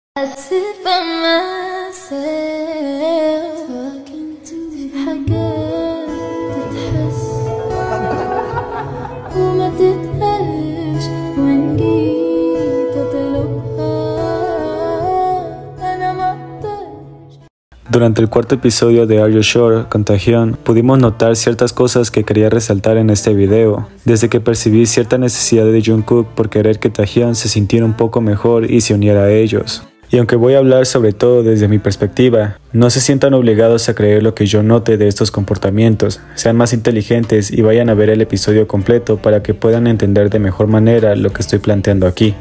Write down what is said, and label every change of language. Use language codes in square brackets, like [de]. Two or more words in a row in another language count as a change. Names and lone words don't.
[en] I sit by myself talking to [ar] حاجات تتحس وما تتقالش وإن جيت أطلبها أنا مقدرش. [es] Durante el cuarto episodio de Are You Sure con Taehyun, pudimos notar ciertas cosas que quería resaltar en este video, desde que percibí cierta necesidad de Jungkook por querer que Taehyun se sintiera un poco mejor y se uniera a ellos. Y aunque voy a hablar sobre todo desde mi perspectiva, no se sientan obligados a creer lo que yo note de estos comportamientos, sean más inteligentes y vayan a ver el episodio completo para que puedan entender de mejor manera lo que estoy planteando aquí.